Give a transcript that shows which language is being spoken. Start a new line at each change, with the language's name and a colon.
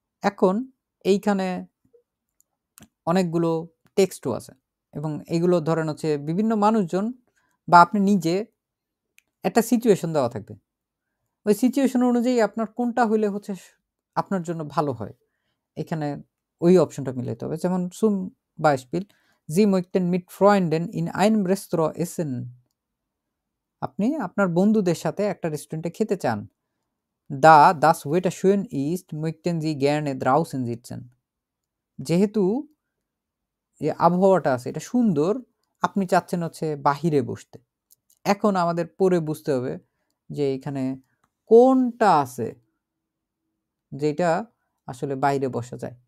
Bangla: এখন এইখানে অনেকগুলো টেক্সটও আছে এবং এইগুলো ধরেন হচ্ছে বিভিন্ন মানুষজন বা আপনি নিজে একটা সিচুয়েশন দেওয়া থাকবে, ওই সিচুয়েশন অনুযায়ী আপনার কোনটা হইলে হচ্ছে আপনার জন্য ভালো হয় এখানে ওই অপশনটা মিলাইতে হবে।
German: যেমন zum Beispiel Sie möchten mit Freunden in einem Restaurant essen,
Bangla: আপনি আপনার বন্ধুদের সাথে একটা রেস্টুরেন্টে খেতে চান।
German: Da das Wetter schön ist, möchten Sie gerne draußen sitzen,
Bangla: যেহেতু যে আবহাওয়াটা আছে এটা সুন্দর, আপনি চাচ্ছেন হচ্ছে বাহিরে বসতে। এখন আমাদের পরে বুঝতে হবে যে এখানে কোনটা আছে যেটা আসলে বাইরে বসা যায়।